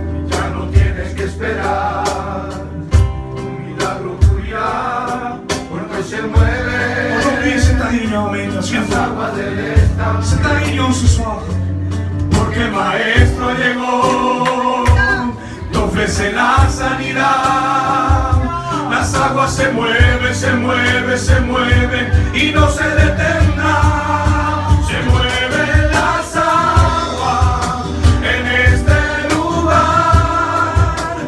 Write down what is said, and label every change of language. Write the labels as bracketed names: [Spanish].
[Spanish] Ya no tienes que esperar un milagro ocurrirá, porque se mueve. [French] Aujourd'hui, c'est ta réunion, mais [Spanish] las aguas del estanque. [French] C'est ta réunion ce soir. [Spanish] Porque el maestro llegó, te ofrece la sanidad. Las aguas se mueven, se mueven, se mueven y no se detendrá. Se mueven las aguas en este lugar.